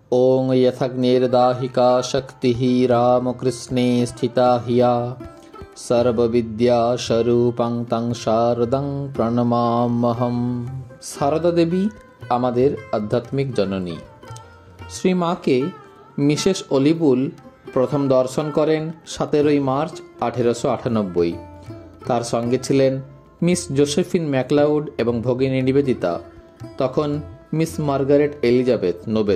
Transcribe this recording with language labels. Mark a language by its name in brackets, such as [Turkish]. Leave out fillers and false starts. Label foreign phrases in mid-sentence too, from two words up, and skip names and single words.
[Sanskrit] ओं यथग्निर्दाहिका शक्तिः रामकृष्णे स्थिता हिया सर्वविद्यास्वरूपं तं शारदं प्रणमाम्यहम्। [Bangla] সারদা দেবী আমাদের আধ্যাত্মিক জননী। শ্রী মাকে মিসেস অলিবুল প্রথম দর্শন করেন 17 মার্চ 1898। তার সঙ্গে ছিলেন মিস জোসেফিন ম্যাকলাউড এবং ভগিনী নিবেদিতা, তখন মিস মার্গারেট এলিজাবেথ নোবেল।